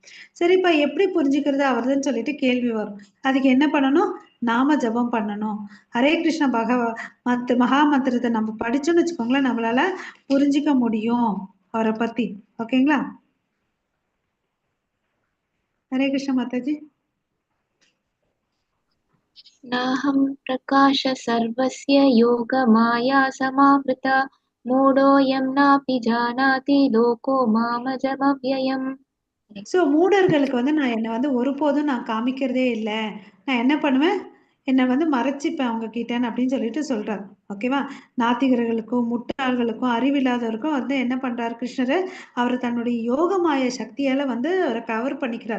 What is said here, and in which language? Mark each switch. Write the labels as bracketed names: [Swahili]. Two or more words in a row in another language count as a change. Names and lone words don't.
[Tamil] சரிப்பா, எப்படி புரிஞ்சுக்கிறது அவர்தான் சொல்லிட்டு கேள்வி வரும். அதுக்கு என்ன பண்ணணும்? நாம ஜபம் பண்ணணும். ஹரே கிருஷ்ண மகா மந்திரத்தை நம்ம படிச்சோம்னு வச்சுக்கோங்களேன், நம்மளால புரிஞ்சுக்க முடியும் அவரை பத்தி. ஓகேங்களா? ஹரே கிருஷ்ண மாதாஜி. [Sanskrit] नाहं प्रकाश सर्वस्य योगमाया समावृता मूढोऽयं नापि जानाति लोको मामजमव्ययम्. [Tamil] ஸோ மூடர்களுக்கு வந்து நான் என்னை வந்து ஒருபோதும் நான் காமிக்கிறதே இல்லை, நான் என்ன பண்ணுவேன், என்னை வந்து மறைச்சிப்பேன் அவங்க கிட்டன்னு அப்படின்னு சொல்லிட்டு சொல்றாரு. ஓகேவா? நாத்திகர்களுக்கும் முட்டாள்களுக்கும் அறிவில்லாதவருக்கும் வந்து என்ன பண்றாரு கிருஷ்ணர்? அவர் தன்னுடைய யோகமாய சக்தியால வந்து அவரை கவர் பண்ணிக்கிறார்.